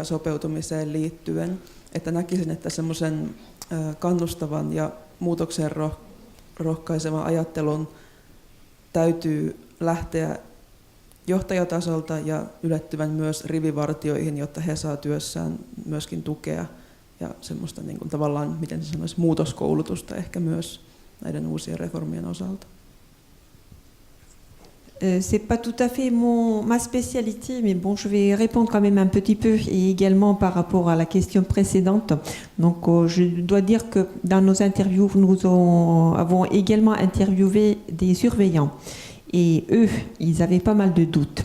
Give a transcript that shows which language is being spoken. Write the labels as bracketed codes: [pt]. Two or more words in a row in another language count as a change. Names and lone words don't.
[fi] sopeutumiseen liittyen, että näkisin, että semmoisen kannustavan ja muutokseen rohkaisevan ajattelun täytyy lähteä johtajatasolta ja ylettyvän myös rivivartioihin, jotta he saa työssään myöskin tukea ja semmoista niin kuin tavallaan, miten se sanoisi, muutoskoulutusta ehkä myös näiden uusien reformien osalta. [fr] C'est pas tout à fait ma spécialité, mais bon, je vais répondre quand même un petit peu, et également par rapport à la question précédente. Donc, je dois dire que dans nos interviews, nous avons également interviewé des surveillants, et eux, ils avaient pas mal de doutes.